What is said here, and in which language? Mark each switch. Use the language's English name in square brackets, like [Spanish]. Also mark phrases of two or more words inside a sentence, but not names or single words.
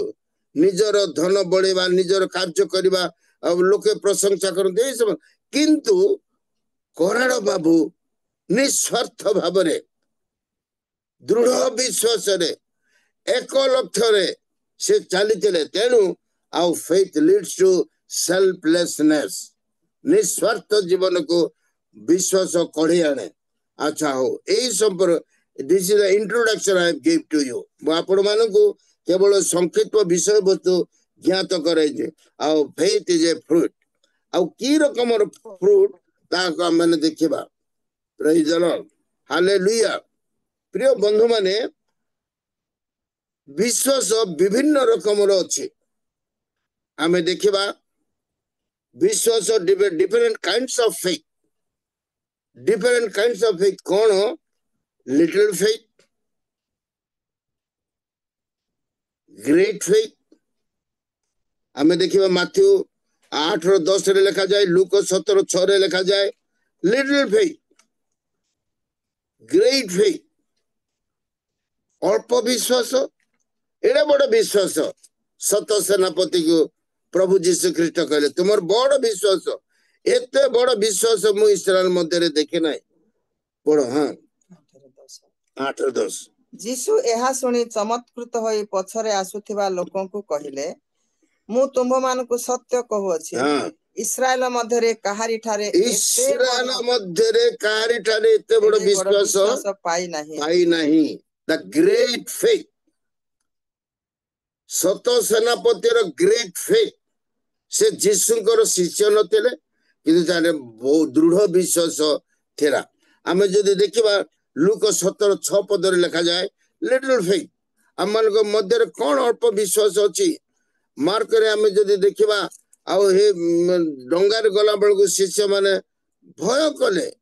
[Odia] ନିଜର ଧନ ବଢେଇବା, ନିଜର କାର୍ଯ୍ୟ କରିବା, ଆଉ ଲୋକେ ପ୍ରଶଂସା କରନ୍ତି ଏସବୁ। କିନ୍ତୁ କରାଡ଼ ବାବୁ ନିଃସ୍ୱାର୍ଥ ଭାବରେ ଦୃଢ ବିଶ୍ୱାସରେ ଏକ ଲକ୍ଷ୍ୟରେ ସେ ଚାଲିଥିଲେ। ତେଣୁ ଆଉ [English] faith leads to selflessness। [Odia] ନିଃସ୍ୱାର୍ଥ ଜୀବନକୁ ବିଶ୍ୱାସ କଢେଇ ଆଣେ। ଆଚ୍ଛା ହଉ, ଏଇ ସମ୍ପର୍କ [English] this is the introduction I gave to you। [Odia] ମୁଁ ଆପଣମାନଙ୍କୁ କେବଳ ସଂକ୍ଷିପ୍ତ ବିଷୟବସ୍ତୁ ଜ୍ଞାତ କରାଇଛି। ଆଉ [English] faith is a fruit। [Odia] ଆଉ କି ରକମର ଫ୍ରୁଟ ତାହାକୁ ଆମେ ଦେଖିବା। [English] Praise the Lord, Hallelujah. [Odia] ପ୍ରିୟ ବନ୍ଧୁ ମାନେ ବିଶ୍ୱାସ ବିଭିନ୍ନ ରକମର ଅଛି। ଆମେ ଦେଖିବା ବିଶ୍ୱାସ [English] different kinds of faith। different kinds of faith କଣ? little faith, great faith। [Odia] ଆମେ ଦେଖିବା ମାଥ୍ୟୁ 8:10 ଲେଖାଯାଏ, ଲୁକ 17:6 ଲେଖାଯାଏ [English] little faith, great faith। [Odia] ଅଳ୍ପ ବିଶ୍ୱାସ, ଏଡେ ବଡ ବିଶ୍ୱାସ। ସତ ସେନାପତିକୁ ପ୍ରଭୁ ଯୀଶୁ ଖ୍ରୀଷ୍ଟ କହିଲେ ତୁମର ବଡ ବିଶ୍ୱାସ। ଏତେ ବଡ ବିଶ୍ୱାସ ମୁଁ ଇସ୍ରାଏଲ ମଧ୍ୟରେ ଦେଖି ନାହିଁ। ବଡ 8:10। ଯୀଶୁ ଏହା ଶୁଣି ଚମତ୍କୃତ ହୋଇ ପଛରେ ଆସୁଥିବା ଲୋକଙ୍କୁ କହିଲେ, ମୁଁ ତୁମ୍ଭମାନଙ୍କୁ ସତ୍ୟ କହୁଅଛି, ଇସ୍ରାଏଲ ମଧ୍ୟରେ କାହାରିଠାରେ ଏତେ ବଡ ବିଶ୍ୱାସ ପାଇନାହିଁ। [English] The great faith। [Odia] ସତ ସେନାପତିର [English] great faith. [Odia] ସେ ଯୀଶୁଙ୍କର ଶିଷ୍ୟ ନଥିଲେ, କିନ୍ତୁ ତାର ବହୁ ଦୃଢ ବିଶ୍ୱାସ ଥିଲା। ଆମେ ଯଦି ଦେଖିବା ଲୁକ 17:6 ଲେଖାଯାଏ [English] little faith. [Odia] ଆମମାନଙ୍କ ମଧ୍ୟରେ କଣ ଅଳ୍ପ ବିଶ୍ୱାସ ଅଛି? ମାର୍କରେ ଆମେ ଯଦି ଦେଖିବା, ଆଉ ହେ ଡଙ୍ଗାରେ ଗଲା ବେଳକୁ ଶିଷ୍ୟ ମାନେ ଭୟ କଲେ।